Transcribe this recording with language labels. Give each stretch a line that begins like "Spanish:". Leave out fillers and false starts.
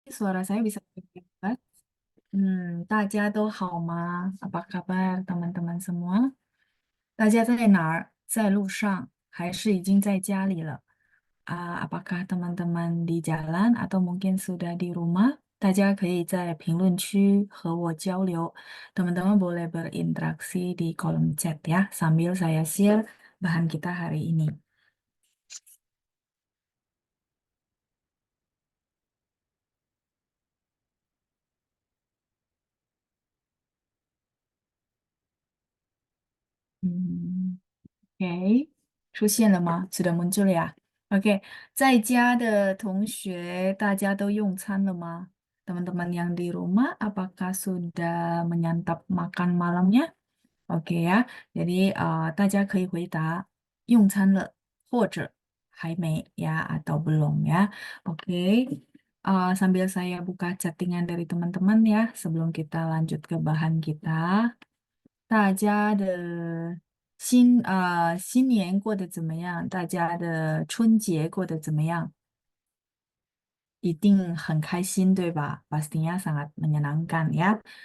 Indonesian: suara saya bisa terdengar?
Chinese: 大家都好吗？
Indonesian: Apa kabar teman-teman semua？
Chinese: 大家在哪儿？在路上还是已经在家里了？
Indonesian: Apakah teman-teman di jalan atau mungkin sudah di rumah?
Chinese: 大家可以在评论区和我交流。
Indonesian: Teman-teman boleh berinteraksi di kolom chat ya, sambil saya share bahan kita hari ini. Hmm.
Chinese: OK，出现了吗？
Indonesian: sudah muncul ya。
Chinese: OK，在家的同学，大家都用餐了吗？
Indonesian: teman-teman yang di rumah, apakah sudah menyantap makan malamnya?
Chinese: OK 呀，
Indonesian: jadi
Chinese: 大家可以回答用餐了或者还没呀
Indonesian: atau belum ya. Oke，sambil saya buka chattingan dari teman-teman ya sebelum kita lanjut ke bahan kita.
Chinese: 大家的新年过得怎么样？大家的春节过得怎么样？一定很开心，对吧？
Indonesian: Pastinya sangat menyenangkan ya.